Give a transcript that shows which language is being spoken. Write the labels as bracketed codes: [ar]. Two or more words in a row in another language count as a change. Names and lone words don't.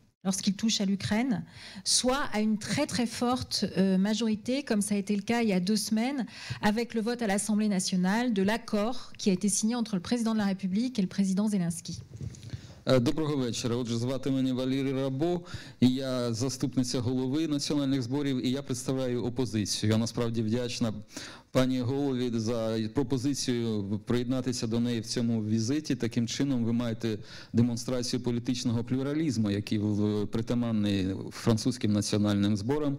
[fr] lorsqu'il touche à l'Ukraine, soit à une très très forte majorité, comme ça a été le cas il y a 2 semaines, avec le vote à l'Assemblée nationale de l'accord qui a été signé entre le président de la République et le président Zelensky. [uk] Доброго вечора. Отже, звати мене Валерій Рабо, і я заступниця голови національних зборів, і я представляю опозицію. Я насправді вдячна пані голові за пропозицію приєднатися до неї в цьому візиті. Таким чином ви маєте демонстрацію політичного плюралізму, який притаманний французьким національним зборам.